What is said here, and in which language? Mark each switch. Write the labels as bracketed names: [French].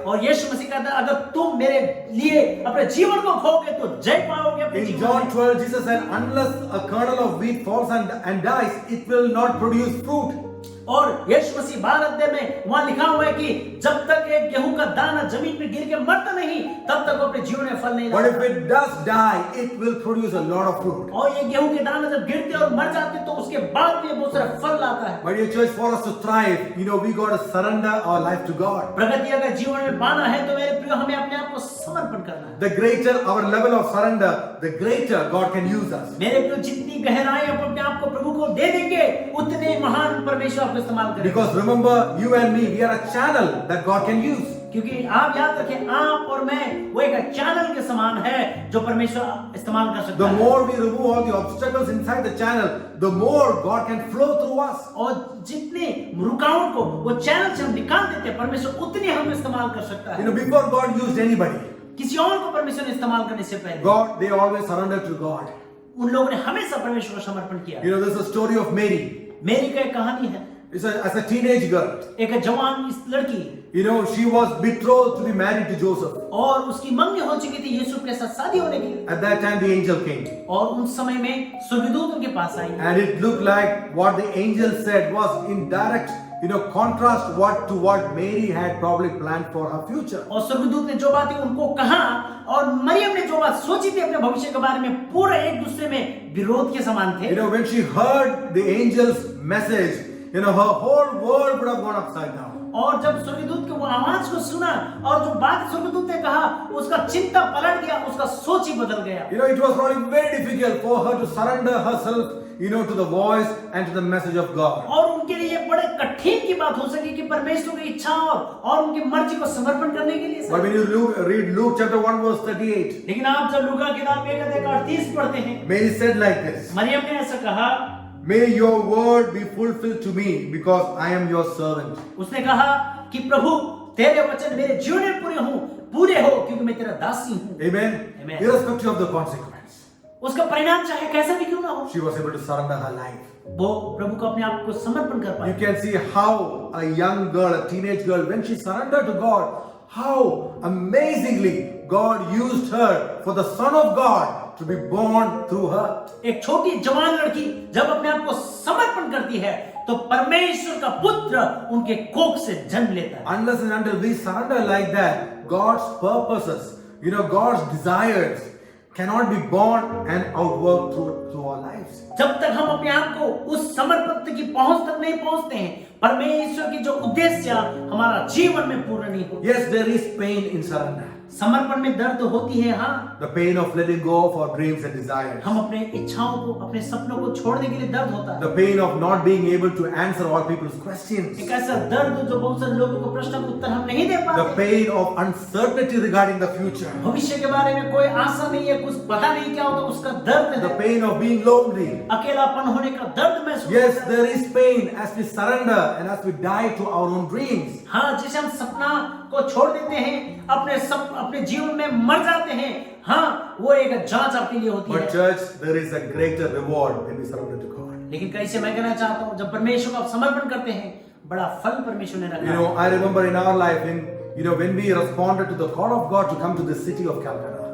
[Hindi] और यीशु मसीह कहता है, अगर तुम मेरे लिए अपने जीवन को खोगे तो जय पाओगे अपने [English] In [Hindi] जीवन [English] John [Hindi] में। [English] 12, Jesus said, unless a kernel of wheat falls and dies, it will not produce fruit. [Hindi] और यीशु मसीह 12 अध्याय में वहां लिखा हुआ है कि जब तक एक गेहूं का दाना जमीन पे गिर के मरता नहीं तब तक वो अपने जीवन में फल नहीं [English] But [Hindi] लाता। [English] if it does die, it will produce a lot of fruit. [Hindi] और ये गेहूं के दाना जब गिरते और मर जाते तो उसके बाद भी बहुत सारा फल लाता है। [English] My dear church, for us to thrive, we got to surrender our life to God. [Hindi] प्रगति अगर जीवन में पाना है तो मेरे प्रियो हमें अपने आप को समर्पण करना है। [English] The greater our level of surrender, the greater God can use us. [Hindi] मेरे प्रियो जितनी गहराई आप अपने आप को प्रभु को दे देंगे उतने महान परमेश्वर आपको इस्तेमाल करेंगे। [English] Because remember, you and me, we are a channel that God can use. [Hindi] क्योंकि आप याद रखें आप और मैं वो एक चैनल के समान है जो परमेश्वर इस्तेमाल कर सकता [English] The [Hindi] है। [English] more we remove all the obstacles inside the channel, the more God can flow through us. [Hindi] और जितने रुकावट को वो चैनल से हम निकाल देते हैं परमेश्वर उतने हम इस्तेमाल कर सकता है। [English] Before God used anybody, [Hindi] किसी और को परमेश्वर ने इस्तेमाल करने से पहले [English] God, they always surrendered to God. [Hindi] उन लोगों ने हमेशा परमेश्वर को समर्पण किया। [English] There's a story of Mary. [Hindi] मेरी का एक कहानी है। [English] As a teenage girl, [Hindi] एक जवान लड़की, [English] she was betrothed to be married to Joseph. [Hindi] और उसकी मंगनी हो चुकी थी यूसुफ के साथ शादी होने के लिए। [English] At that time, the angel came. [Hindi] और उस समय में स्वर्गदूत उनके पास आई। [English] And it looked like what the angel said was in direct, contrast to what Mary had probably planned for her future. [Hindi] और स्वर्गदूत ने जो बातें उनको कहा और मरियम ने जो बात सोची थी अपने भविष्य के बारे में पूरा एक दूसरे में विरोध के समान थे। [English] When she heard the angel's message, her whole world would have gone upside down. [Hindi] और जब स्वर्गदूत के वो आवाज को सुना और जो बात स्वर्गदूत ने कहा उसका चिंता पलट गया, उसका सोच ही बदल गया। [English] It was probably very difficult for her to surrender herself, to the voice and to the message of God. [Hindi] और उनके लिए बड़े कठिन की बात हो सकी कि परमेश्वर की इच्छा और उनकी मर्जी को समर्पण करने के लिए। [English] But when you read Luke chapter 1 verse 38, [Hindi] लेकिन आप जब लूका किताब 1:38 पढ़ते हैं, [English] Mary said like this, [Hindi] Maryam ने ऐसा कहा, [English] May your word be fulfilled to me because I am your servant. [Hindi] उसने कहा कि प्रभु तेरे वचन मेरे जीवन में पूरे हो क्योंकि मैं तेरा दासी हूँ। [English] Amen. Amen. Irrespective of the consequence, [Hindi] उसका परिणाम चाहे कैसा भी क्यों ना हो, [English] she was able to surrender her life. [Hindi] वो प्रभु को अपने आप को समर्पण कर पाई। [English] You can see how a young girl, a teenage girl, when she surrendered to God, how amazingly God used her for the Son of God to be born through her. [Hindi] एक छोटी जवान लड़की जब अपने आप को समर्पण करती है तो परमेश्वर का पुत्र उनके कोख से जन्म लेता है। [English] Unless and until we surrender like that, God's purposes, God's desires cannot be born and outworked through our lives. [Hindi] जब तक हम अपने आप को उस समर्पण की पहुंच तक नहीं पहुंचते हैं, परमेश्वर की जो उद्देश्य हमारा जीवन में पूर्ण नहीं होता। [English] Yes, there is pain in surrender. [Hindi] समर्पण में दर्द होती है, हाँ। [English] The pain of letting go of our dreams and desires. [Hindi] हम अपने इच्छाओं को, अपने सपनों को छोड़ने के लिए दर्द होता है। [English] The pain of not being able to answer all people's questions. [Hindi] एक ऐसा दर्द जो बहुत सारे लोगों को प्रश्न का उत्तर हम नहीं दे पाते। [English] The pain of uncertainty regarding the future. [Hindi] भविष्य के बारे में कोई आशा नहीं है, कुछ पता नहीं क्या होगा, उसका दर्द है। [English] The pain of being lonely. [Hindi] अकेलापन होने का दर्द महसूस [English] Yes, [Hindi] होता है। [English] there is pain as we surrender and as we die to our own dreams. [Hindi] हाँ, जैसे हम सपना को छोड़ देते हैं, अपने जीवन में मर जाते हैं, हाँ, वो एक जांच आपके लिए होती है। [English] But church, there is a greater reward when we surrender to God. [Hindi] लेकिन कैसे मैं कहना चाहता हूँ, जब परमेश्वर को आप समर्पण करते हैं, बड़ा फल परमेश्वर ने रखा है। [English] I remember in our life, when we responded to the call of God to come to the city of Calcutta.